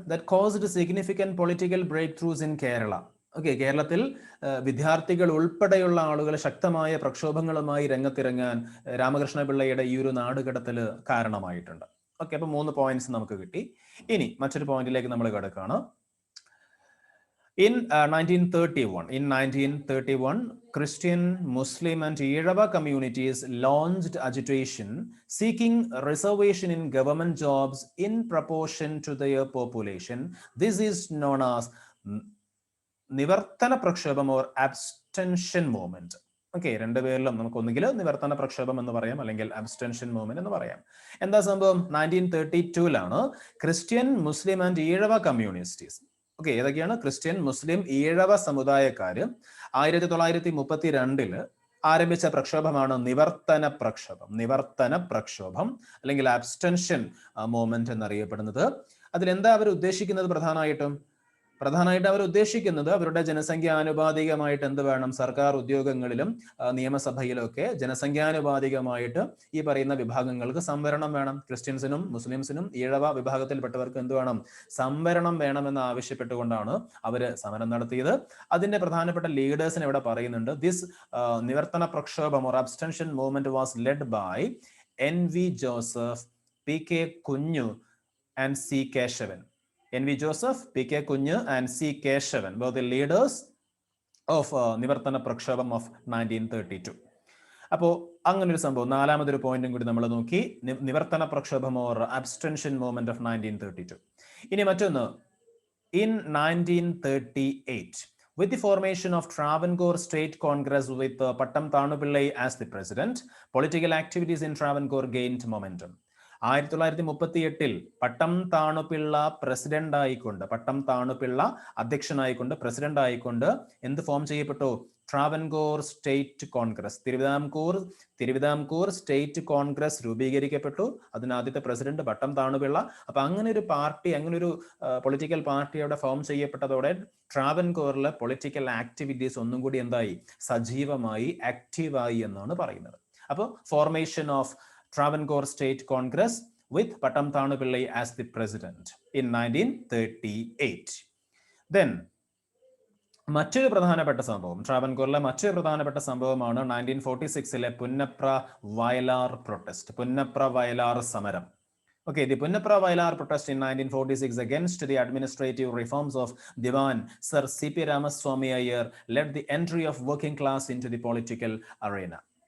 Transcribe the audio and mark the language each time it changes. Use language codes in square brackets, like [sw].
[en] That caused significant political breakthroughs in Kerala. [ml] Okay, കേരളത്തിൽ വിദ്യാർത്ഥികൾ ഉൾപ്പെടെയുള്ള ആളുകൾ ശക്തമായ പ്രക്ഷോഭങ്ങളുമായി രംഗത്തിറങ്ങാൻ രാമകൃഷ്ണ പിള്ളയുടെ ഈ ഒരു നാടുകടത്തൽ കാരണമായിട്ടുണ്ട്. ഓക്കെ, അപ്പൊ 3 പോയിന്റ്സ് നമുക്ക് കിട്ടി. ഇനി മറ്റൊരു പോയിന്റിലേക്ക് നമ്മൾ കിടക്കുകയാണ്. [en] In 1931, Christian, Muslim, and Yeraba communities launched agitation seeking reservation in government jobs in proportion to their population. This is known as Nivarthana Prakshobham or abstention movement. [ml] ഓക്കെ, രണ്ടുപേരിലും നമുക്ക് ഒന്നുകിൽ നിവർത്തന പ്രക്ഷോഭം എന്ന് പറയാം, അല്ലെങ്കിൽ അബ്സ്റ്റൻഷൻ മൂവ്മെന്റ് എന്ന് പറയാം. എന്താ സംഭവം? 1932 Christian, Muslim and Ezhava കമ്മ്യൂണിസ്റ്റീസ്, okay, ഏതൊക്കെയാണ്? ക്രിസ്ത്യൻ, മുസ്ലിം, ഈഴവ സമുദായക്കാര് 1932 ആരംഭിച്ച പ്രക്ഷോഭമാണ് നിവർത്തന പ്രക്ഷോഭം. നിവർത്തന പ്രക്ഷോഭം അല്ലെങ്കിൽ അബ്സ്റ്റൻഷൻ മൂവ്മെന്റ് എന്നറിയപ്പെടുന്നത്. അതിലെന്താ അവർ ഉദ്ദേശിക്കുന്നത്? പ്രധാനമായിട്ട് അവർ ഉദ്ദേശിക്കുന്നത് അവരുടെ ജനസംഖ്യാനുപാതികമായിട്ട് എന്ത് വേണം? സർക്കാർ ഉദ്യോഗങ്ങളിലും നിയമസഭയിലും ഒക്കെ ജനസംഖ്യാനുപാതികമായിട്ട് ഈ പറയുന്ന വിഭാഗങ്ങൾക്ക് സംവരണം വേണം. ക്രിസ്ത്യൻസിനും മുസ്ലിംസിനും ഈഴവ വിഭാഗത്തിൽപ്പെട്ടവർക്ക് എന്ത് വേണം? സംവരണം വേണമെന്ന് ആവശ്യപ്പെട്ടുകൊണ്ടാണ് അവർ സമരം നടത്തിയത്. അതിന്റെ പ്രധാനപ്പെട്ട ലീഡേഴ്സിനെ ഇവിടെ പറയുന്നുണ്ട്. [en] This Nivarthana Prakshobham or abstention movement was led by NV Joseph, PK Kunju and C Keshavan. NV Joseph, PK Kunju, and C Keshavan were the leaders of Nivarthana Prakshobham of 1932. [ml] അപ്പോൾ അങ്ങനെ ഒരു സംഭവം, നാലാമതൊരു പോയിന്റും കൂടി നമ്മൾ നോക്കി. നിവർത്തന പ്രക്ഷോഭം ഓർ അബ്സ്റ്റൻഷൻ മൂവ്മെന്റ് ഓഫ് 1932. ഇനി മറ്റൊന്ന്, [en] in 1938, with the formation of Travancore State Congress with Pattam Thanupillai as the president, political activities in Travancore gained momentum. [ml] 1938 Pattom Thanupillai president ആയിക്കൊണ്ട്, പട്ടം താണുപിള്ള അധ്യക്ഷനായിക്കൊണ്ട്, പ്രസിഡന്റ് ആയിക്കൊണ്ട് എന്ത് ഫോം ചെയ്യപ്പെട്ടു? Travancore state Congress, Thiruvithamkoor state Congress രൂപീകരിക്കപ്പെട്ടു. അതിന് ആദ്യത്തെ പ്രസിഡന്റ് പട്ടം താണുപിള്ള. അപ്പൊ അങ്ങനെ ഒരു പാർട്ടി, അങ്ങനെ ഒരു പൊളിറ്റിക്കൽ പാർട്ടി അവിടെ ഫോം ചെയ്യപ്പെട്ടതോടെ ട്രാവൻകൂറിലെ പൊളിറ്റിക്കൽ ആക്ടിവിറ്റീസ് ഒന്നും കൂടി എന്തായി? സജീവമായി, ആക്റ്റീവായി എന്നാണ് പറയുന്നത്. [en] അപ്പോൾ formation of Travancore State Congress with Pattam Thanupillai as the president in 1938. [ml] Then മറ്റൊരു പ്രധാനപ്പെട്ട സംഭവം, ട്രാവൻകൂറിലെ മറ്റൊരു പ്രധാനപ്പെട്ട സംഭവമാണ് 1946 പുന്നപ്ര വയലാർ പ്രൊട്ടസ്റ്റ്, പുന്നപ്ര വയലാർ സമരം. [en] Okay, the Punnapra Vailar protest in 1946 against the administrative reforms of Diwan Sir C.P. Ramaswamy Iyer led the entry of working class into the political arena.